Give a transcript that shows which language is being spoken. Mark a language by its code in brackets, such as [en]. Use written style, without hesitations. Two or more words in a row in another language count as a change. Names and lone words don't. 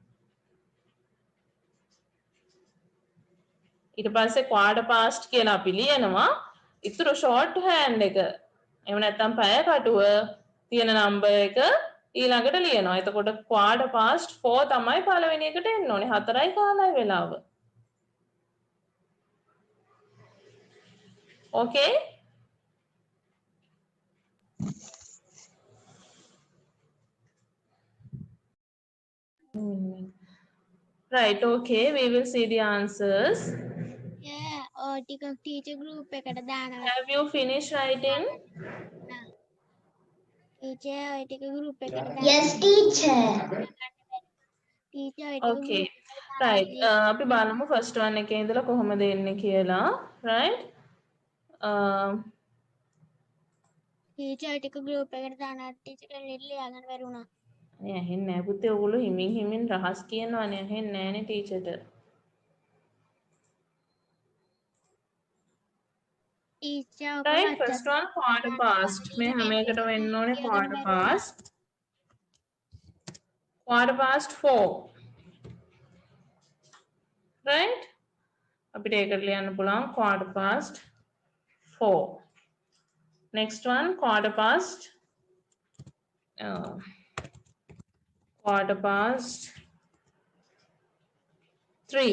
[si] ඊට පස්සේ [en] quarter past [si] කියලා අපි ලියනවා ඉතුරු short hand එක එහෙම නැත්නම් පැය කටුව තියෙන නම්බර් එක ඊළඟට ලියනවා. එතකොට [en] quarter past 4 [si] තමයි පළවෙනි එකට එන්න ඕනේ. 4යි කාලයි වෙලාව. [en] Okay? Right, okay. We will see the answers. [si] ඔය ටික ටීචර් ගෲප් එකට දානවා [en] Have you finished writing? [si] ටීචර් ඔය ටික ගෲප් එකට දානවා [en] Yes, teacher. [si] ටීචර් ඔය ටික [en] Okay. [si] group එකට [en] Right. [si] දානවා. අපි බලමු [en] first one [si] එකේ ඉඳලා කොහොමද එන්නේ කියලා. Right? ටීචර් ටික ගෲප් එකට දානවා ටීචර් ලියාගන්න බැරි වුණා. අනේ ඇහෙන්නේ නැහැ පුතේ. ඔයගොල්ලෝ හිමින් හිමින් රහස් කියනවානේ. ඇහෙන්නේ නැහනේ ටීචර්ට. ටීචර් ඔක [en] Right, WhatsApp first one quarter past. [si] මේ හැම එකටම එන්න ඕනේ [en] quarter past. Quarter past 4. Right? [si] අපිට ඒකට ලියන්න පුළුවන් [en] quarter past 4. Next one quarter past 3.